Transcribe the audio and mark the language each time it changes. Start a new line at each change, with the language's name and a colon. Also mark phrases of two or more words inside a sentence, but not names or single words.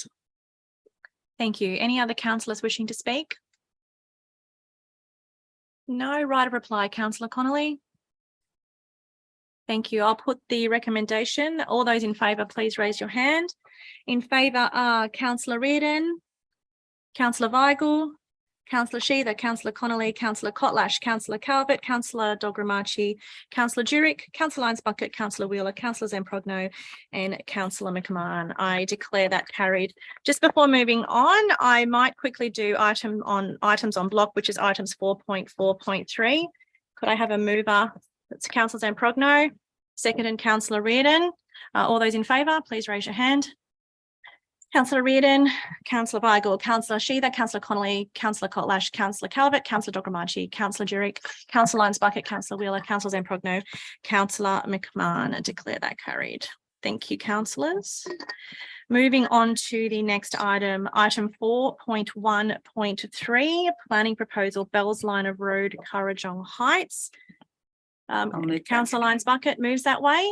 English: Thank you. Any other councillors wishing to speak? No. Right of reply, Councillor Connolly. Thank you. I'll put the recommendation. All those in favour, please raise your hand. In favour are Councillor Reardon, Councillor Weigel, Councillor Sheether, Councillor Connolly, Councillor Kotlash, Councillor Calvert, Councillor Dogramachi, Councillor Jurek, Councillor Lyons Bucket, Councillor Wheeler, Councillor Zamprogno, and Councillor McMahon. I declare that carried. Just before moving on, I might quickly do items on block, which is items 4.4.3. Could I have a mover That's Councillor Zamprogno, seconded Councillor Reardon. All those in favour, please raise your hand. Councillor Reardon, Councillor Weigel, Councillor Sheether, Councillor Connolly, Councillor Kotlash, Councillor Calvert, Councillor Dogramachi, Councillor Durick, Councillor Lyons Bucket, Councillor Wheeler, Councillor Zamprogno, Councillor McMahon. I declare that carried. Thank you, councillors. Moving on to the next item, item 4.1.3, planning proposal, Bells Line of Road, Currajong Heights. Councillor Lyons Bucket moves that way.